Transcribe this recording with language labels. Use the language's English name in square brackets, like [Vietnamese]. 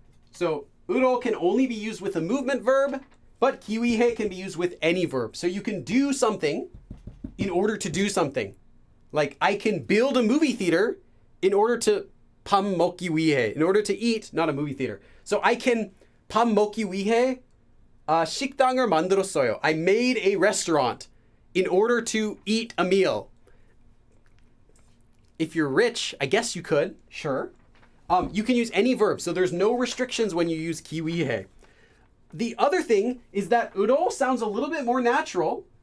[English] So 으로 can only be used with a movement verb, but 기 위해 can be used with any verb. So you can do something in order to do something. Like, I can build a movie theater in order to [Korean] 밥 먹기 위해, [English] in order to eat, not a movie theater. So I can [Korean] 밥 먹기 위해 식당을 만들었어요. [English] I made a restaurant in order to eat a meal. If you're rich, I guess you could, sure. You can use any verb, so there's no restrictions when you use 기 위해. The other thing is that 으로 sounds a little bit more natural.